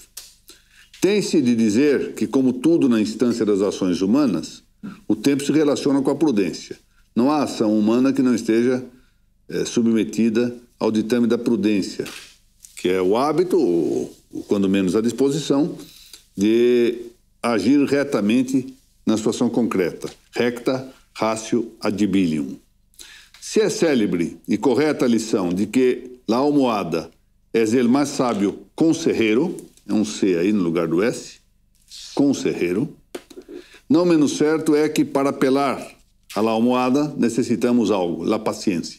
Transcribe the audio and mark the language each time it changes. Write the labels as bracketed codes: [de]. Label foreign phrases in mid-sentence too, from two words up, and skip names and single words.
[pt] Tem-se de dizer que, como tudo na instância das ações humanas, o tempo se relaciona com a prudência. Não há ação humana que não esteja submetida ao ditame da prudência, que é o hábito, ou quando menos a disposição, de agir retamente na situação concreta. [la] Recta ratio adbilium. [pt] Se é célebre e correta a lição de que [es] la almohada es el mais sábio consejero, [pt] é um C aí no lugar do S, consejero, não menos certo é que para apelar [es] a la almohada [pt] necessitamos algo, [es] la paciência.